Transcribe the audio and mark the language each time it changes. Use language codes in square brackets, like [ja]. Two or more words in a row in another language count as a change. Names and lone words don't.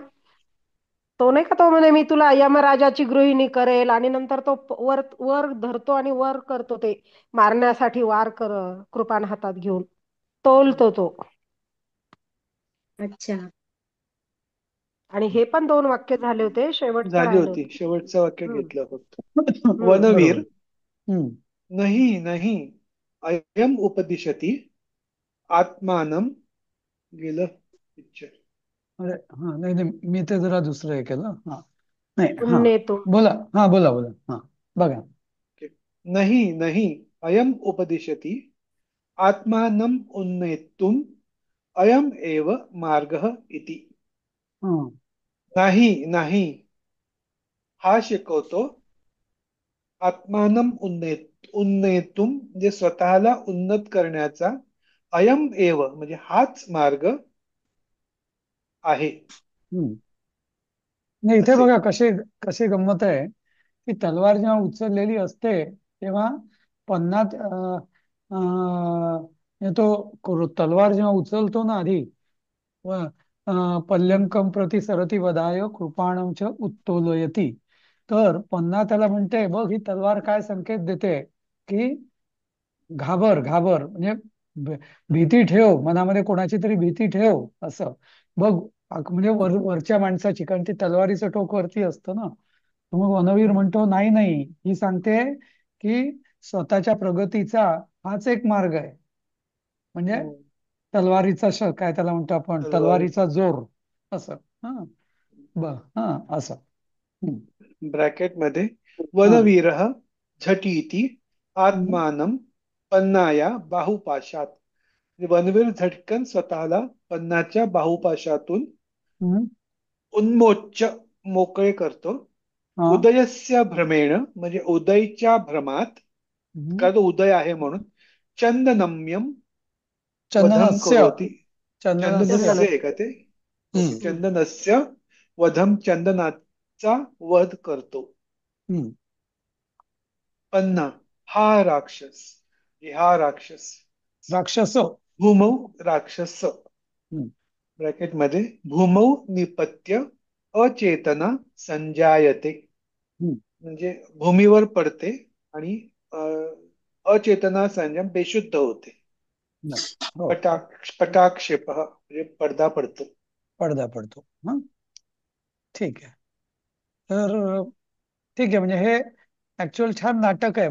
[mr] तो नाही का, तो म्हणे मी तुला यमराजाची गृहिणी करेल, आणि नंतर तो वर वर धरतो आणि वर करतो ते मारण्यासाठी वार कृपान हातात घेऊन तोलतो तो. अच्छा. आणि हे पण दोन वाक्य झाले होते, शेवटचं झाली राहिलं होती, होतं. शेवटचं वाक्य हम्म. घेतलं फक्त. हम्म. वनवीर. बरोबर. हम्म. [sa] नहीं नहीं अयम उपदिशती आत्मानं, [mr] गेलं पिक्चर. अरे हा, नाही नाही, मी ते जरा दुसरं हे केलं. हा. नाही. हा. [sa] उन्नेतुम. [mr] बोला. हा, बोला बोला. हा. बघा. [sa] नहीं नहीं अयम उपदिशति आत्मानम् उन्नेतुम् अयम एव मार्गः इति. [mr] हा. नाही नाही, हा शिकवतो. [sa] आत्मानम उन्नेतुम [mr] म्हणजे स्वतःला उन्नत करण्याचा. [sa] अयम एव [mr] म्हणजे हाच मार्ग आहे. हम्म. नाही, इथे असे. बघा कशी कशी गंमत आहे की तलवार जेव्हा उचललेली असते तेव्हा पन्नात तलवार जेव्हा उचलतो ना आधी व [sa] पल्लंकम प्रति सरती वधाय कृपाणं च उत्तोलयती. [mr] तर पन्ना त्याला म्हणते बघ ही तलवार काय संकेत देते की घाबर घाबर म्हणजे भ- भीती ठेव मनामध्ये कोणाची तरी भीती ठेव असं. बघ म्हणजे वरच्या माणसाची, कारण ती तलवारीचं टोक वरती असतं ना. तर मग वनवीर म्हणतो नाही नाही, ही सांगते की स्वतःच्या प्रगतीचा हाच एक मार्ग आहे. म्हणजे हम्म. तलवारीचा काय त्याला म्हणतो आपण, तलवारीचा तलवारीचा जोर असं. हा. ब हा असं. हम्म. ब्रॅकेट मध्ये हा. [sa] वनवीर झटीति हम्म. आत्मानं पन्नाया बाहुपाशात. [mr] म्हणजे वनवीर झटकन स्वतःला पन्नाच्या बाहुपाशातून हम्म. उन्मोच्च मोकळे करतो. हा. [sa] उदयस्य भ्रमेण [mr] म्हणजे उदयच्या भ्रमात, हम्म. कारण तो उदय आहे म्हणून. [sa] चंदनम्यम वधम चंदनस्य. करोती. चंदनस्य. चंदनस्य [mr] चंदन. आहे का ते? ओके, हम्म. [sa] चंदनस्य वधम [mr] चंदनाचा वध करतो. हम्म. पन्ना हा राक्षस. हा राक्षस. राक्षस. [sa] भूमौ राक्षस. हम्म. [mr] ब्रॅकेट मध्ये [sa] भूमौ निपत्य अचेतना संजायते. हम्म. [mr] म्हणजे भूमीवर पडते आणि अचेतना संयम बेशुद्ध होते. नाही. हो. पटाक्षेप म्हणजे पडदा पडतो. पडदा पडतो. हा. ठीक आहे. तर ठीक आहे, म्हणजे हे ऍक्च्युअल छान नाटक आहे.